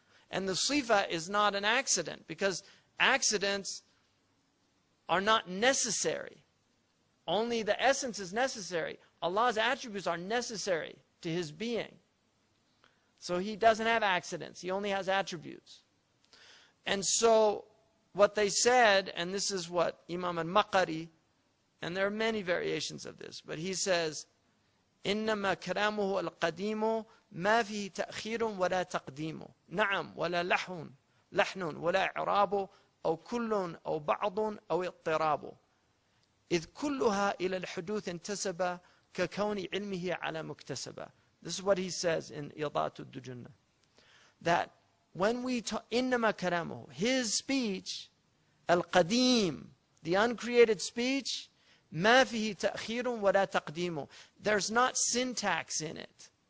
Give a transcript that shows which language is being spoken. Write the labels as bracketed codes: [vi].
[en] And the sifa is not an accident, because accidents are not necessary. Only the essence is necessary. Allah's attributes are necessary to his being. So he doesn't have accidents. He only has attributes. And so what they said, and this is what Imam al-Maqari, and there are many variations of this, but he says, [ar] إنما كلامه القديم ما فيه تأخير ولا تقديم نعم ولا لحن ولا إعراب أو كل أو بعض أو اضطراب إذ كلها إلى الحدوث انتسب ككون علمه على مكتسبة. [en] This is what he says in إضاءة الدجنة, that when we talk [ar] إنما كلامه, [en] his speech, القديم, the uncreated speech, [ar] ما فيه تأخير ولا تقديم, [en] there's not syntax in it.